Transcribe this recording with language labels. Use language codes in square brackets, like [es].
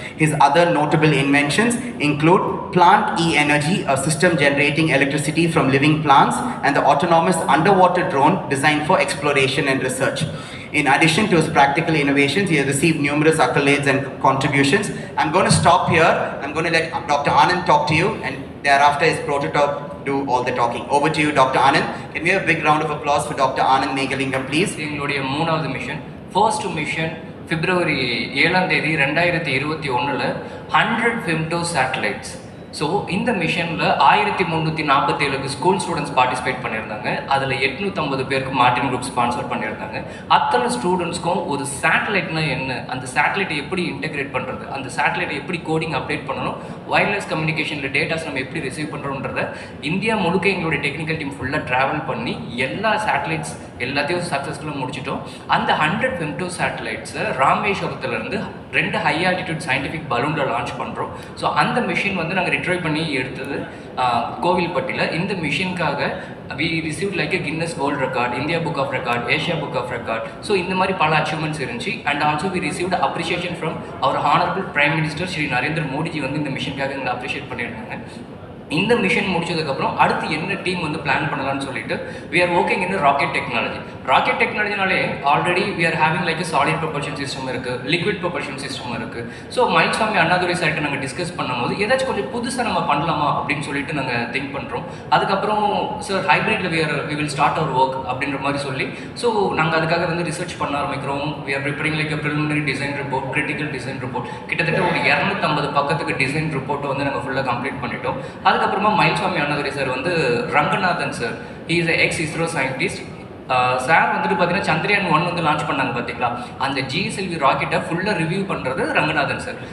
[en] His other notable inventions include Plant E-Energy, a system generating electricity from living plants, and the autonomous underwater drone designed for exploration and research. In addition to his practical innovations, he has received numerous accolades and contributions. I'm going to stop here. I'm going to let Dr. Anand talk to you, and thereafter his prototype do all the talking. Over to you, Dr. Anand. Can we have a big round of applause for Dr. Anand Megalingam, please? [ta] எங்களுடைய மூணாவது mission, first mission February 7 2021 100 [en] femto satellites. [ta] So இந்த மிஷனில் 1347 school students participate பண்ணியிருந்தாங்க. அதில் 850 பேருக்கு Martin group sponsor பண்ணியிருந்தாங்க. அத்தனை ஸ்டூடெண்ட்ஸ்க்கும் ஒரு சேட்டலைட்னா என்ன, அந்த சேட்டலைட்டை எப்படி இன்டெகிரேட் பண்ணுறது, அந்த சேட்டலைட்டை எப்படி கோடிங் அப்டேட் பண்ணணும், வயர்லெஸ் கம்யூனிகேஷனில் டேட்டாஸ் நம்ம எப்படி ரிசீவ் பண்ணுறோன்றத இந்தியா முழுக்க எங்களுடைய டெக்னிக்கல் டீம் ஃபுல்லாக ட்ராவல் பண்ணி எல்லா சேட்டலைட்ஸ் எல்லாத்தையும் சக்ஸஸ்ஃபுல்லாக முடிச்சிட்டோம். அந்த 100 femto சேட்டலைட்ஸை ராமேஸ்வரத்துலேருந்து 2 high altitude scientific பலூனில் launch பண்ணுறோம். ஸோ அந்த மிஷின் நாங்கள் ரிட்ரைவ் பண்ணி எடுத்தது கோவில்பட்டியில். இந்த மிஷினுக்காக [en] we received like a Guinness World Record, India Book of Record, Asia Book of Record. [ta] So இந்த மாதிரி பல அச்சீவ்மெண்ட்ஸ் இருந்துச்சு. And also [en] we received appreciation from our honorable Prime Minister [ta] Sri Narendra Modiji இந்த மிஷனுக்காக எங்களை அப்ரிஷியேட் பண்ணியிருந்தாங்க. இந்த மிஷன் முடிச்சதுக்கப்புறம் அடுத்து என்ன டீம் பிளான் பண்ணலாம்னு சொல்லிட்டு [en] we are working in the rocket technology. Rocket டெக்னாலஜினாலே already we are having like a solid propulsion system [ta] இருக்குது, [en] Liquid propulsion system இருக்குது. [ta] ஸோ மைல்ஸ்வாமி அண்ணாதுரை சார்கிட்ட நாங்கள் டிஸ்கஸ் பண்ணும்போது ஏதாச்சும் கொஞ்சம் புதுசாக நம்ம பண்ணலாமா அப்படின்னு சொல்லிட்டு நாங்கள் திங்க் பண்ணுறோம். அதுக்கப்புறம் sir ஹைப்ரிட்ல [en] we will start our work [ta] அப்படின்ற மாதிரி சொல்லி ஸோ நாங்கள் அதுக்காக வந்து ரிசர்ச் பண்ண ஆரம்பிக்கிறோம். [en] we are preparing like a preliminary design report, critical design report. [ta] கிட்டத்தட்ட ஒரு 250 பக்கத்துக்கு டிசைன் ரிப்போர்ட்டை வந்து நாங்கள் ஃபுல்லாக கம்ப்ளீட் பண்ணிட்டோம். அதுக்கப்புறமா மைல்ஸ்வாமி அண்ணாதுரை சார் வந்து Ranganathan sir, [en] he is a ex-ISRO scientist. [ta] Sir வந்துட்டு பார்த்தீங்கன்னா சந்திரயான் 1 வந்து லான்ச் பண்ணாங்க பார்த்தீங்களா, அந்த GSLV ராக்கெட்டை ஃபுல்லாக ரிவ்யூ பண்ணுறது ரங்கநாதன் சார்.